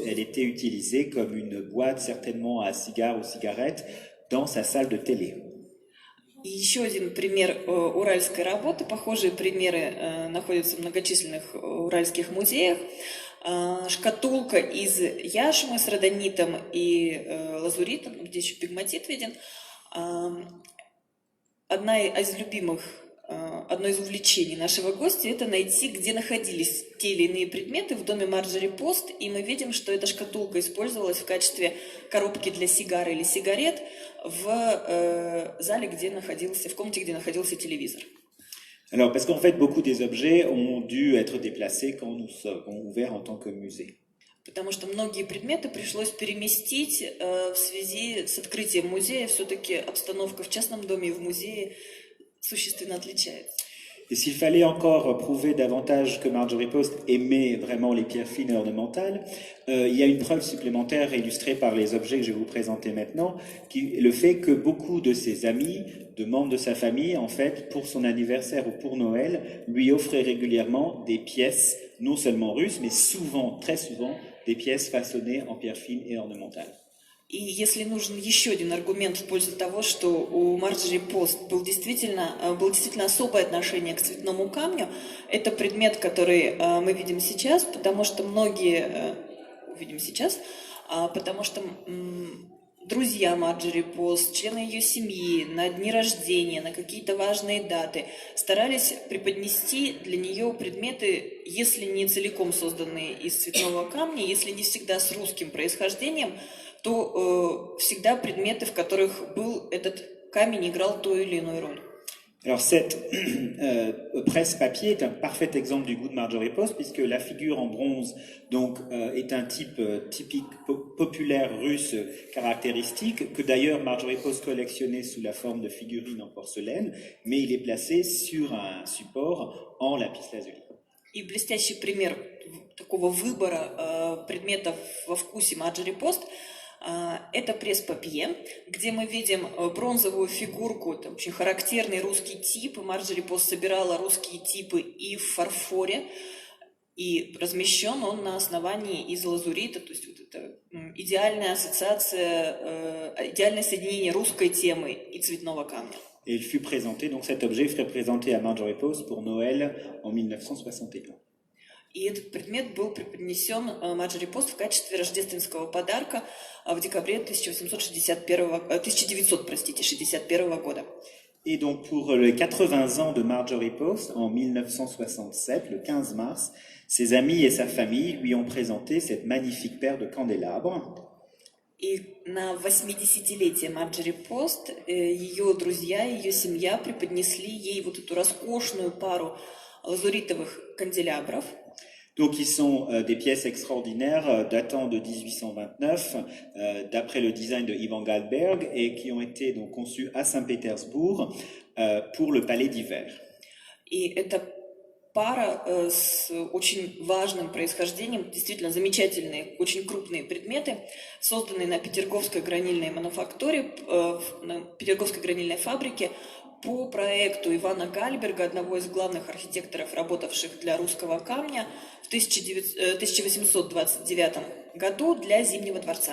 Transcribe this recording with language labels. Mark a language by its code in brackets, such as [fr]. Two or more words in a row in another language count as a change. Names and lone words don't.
[fr] Elle était utilisée comme une boîte certainement à cigares ou cigarettes dans sa salle de télé. [ru] И еще один пример уральской работы. Похожие примеры находятся в многочисленных уральских музеях. Шкатулка из яшмы с родонитом и лазуритом, где еще пегматит виден. Одно из увлечений нашего гостя – это найти, где находились те или иные предметы в доме Марджори Пост, и мы видим, что эта шкатулка использовалась в качестве коробки для сигар или сигарет в зале, в комнате, где находился телевизор. [fr] Alors, parce qu'en fait, beaucoup des objets ont dû être déplacés quand nous avons ouvert en tant que musée. [ru] Потому что многие предметы пришлось переместить в связи с открытием музея. Все-таки обстановка в частном доме и в музее существенно отличается. [fr] Et s'il fallait encore prouver davantage que Marjorie Post aimait vraiment les pierres fines et ornementales, il y a une preuve supplémentaire illustrée par les objets que je vais vous présenter maintenant, qui est le fait que beaucoup de ses amis, de membres de sa famille, en fait, pour son anniversaire ou pour Noël, lui offraient régulièrement des pièces, non seulement russes, mais souvent, très souvent, des pièces façonnées en pierres fines et ornementales. [ru] И если нужен еще один аргумент в пользу того, что у Марджори Пост было действительно особое отношение к цветному камню, это предмет, который мы видим сейчас, потому что друзья Марджори Пост, члены ее семьи на дни рождения, на какие-то важные даты старались преподнести для нее предметы, если не целиком созданные из цветного камня, если не всегда с русским происхождением, то всегда предметы, в которых был этот камень, играл ту или иную роль. [fr] Alors cette presse-papier est un parfait exemple du goût de Marjorie Post, puisque la figure en bronze donc est un type typique populaire russe caractéristique, que d'ailleurs Marjorie Post collectionnait sous la forme de figurines en porcelaine, mais il est placé sur un support en lapis-lazuli. [ru] И блестящий пример такого выбора предметов во вкусе Марджори Пост это пресс-папье, где мы видим бронзовую фигурку, это очень характерный русский тип. Марджори Пост собирала русские типы и в фарфоре, и размещен он на основании из лазурита, то есть вот это идеальная ассоциация, идеальное соединение русской темы и цветного камня. [fr] Et il fut présenté, donc cet objet fut présenté à Marjorie Post pour Noël en 1961. [ru] И этот предмет был преподнесен Марджори Пост в качестве рождественского подарка в декабре 1961 года. [fr] Et donc pour les 80 ans de Marjorie Post, en 1967, le 15 mars, ses amis et sa famille lui ont présenté cette magnifique paire de candélabres. [ru] И на 80-летие Марджори Пост ее друзья, ее семья преподнесли ей вот эту роскошную пару лазуритовых канделябров. [fr] Donc, ils sont des pièces extraordinaires datant de 1829, d'après le design de Ivan Goldberg, et qui ont été donc conçues à Saint-Pétersbourg pour le palais d'hiver. [ru] И эта пара с очень важным происхождением, действительно замечательные, очень крупные предметы, созданные на Петерговской гранильной мануфактуре, на Петерговской гранильной фабрике, по проекту Ивана Гальберга, одного из главных архитекторов, работавших для русского камня, в 1829 году для Зимнего дворца.